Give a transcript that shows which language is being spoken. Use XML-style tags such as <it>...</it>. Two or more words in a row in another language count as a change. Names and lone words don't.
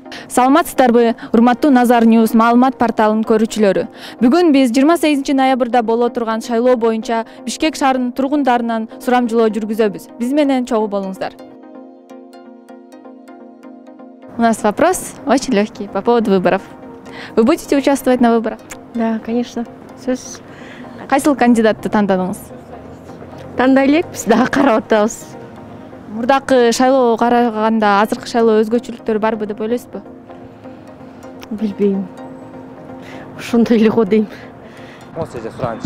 <ky>Саламатсыздарбы, урматтуу Назар News маалымат порталынын көрүүчүлөрү. Бүгүн биз 28 ноябрда боло турган шайлоо боюнча Бишкек шаарынын тургундарынан сурамжылоо жүргүзөбүз. Биз менен чогуу болуңуздар.</ky> <ru>У нас вопрос очень легкий по поводу выборов. Вы будете участвовать на выборах? Да, конечно.</ru> <ky>Сөз. Кайсыл кандидатты тандадыңыз? Тандай элекпиз, дагы карап атабыз. Мурдакы шайлоого караганда азыркы шайлоо өзгөчөлүктөрү барбы деп ойлойсузбу? Билбейм. Ошондой эле го дейм. Сизден сураныч.</ky>